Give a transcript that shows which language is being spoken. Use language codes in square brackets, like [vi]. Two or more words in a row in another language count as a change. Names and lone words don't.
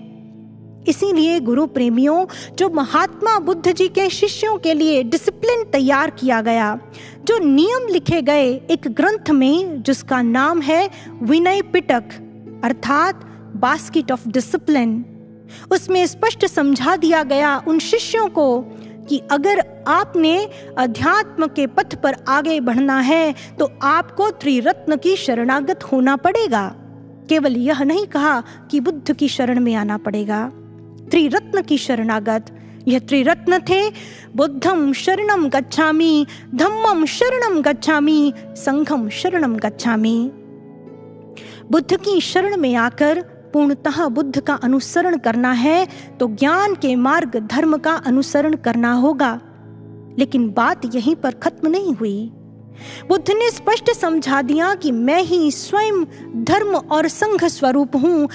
[hi] इसीलिए गुरु प्रेमियों, जो महात्मा बुद्ध जी के शिष्यों के लिए डिसिप्लिन तैयार किया गया, जो नियम लिखे गए एक ग्रंथ में जिसका नाम है विनय पिटक अर्थात [en] basket of discipline, [hi] उसमें स्पष्ट समझा दिया गया उन शिष्यों को कि अगर आपने अध्यात्म के पथ पर आगे बढ़ना है तो आपको त्रिरत्न की शरणागत होना पड़ेगा। केवल यह नहीं कहा कि बुद्ध की शरण में आना पड़ेगा, त्रिरत्न की शरणागत। यह त्रिरत्न थे [pi] बुद्धम शरणम गच्छामि, धम्मम शरणम गच्छामि, संघम शरणम गच्छामि। [hi] बुद्ध की शरण में आकर पूर्णतः बुद्ध का अनुसरण करना है तो ज्ञान के मार्ग धर्म का अनुसरण करना होगा। लेकिन बात यहीं पर खत्म नहीं हुई। बुद्ध ने स्पष्ट समझा दिया कि मैं ही स्वयं धर्म और संघ स्वरूप हूँ।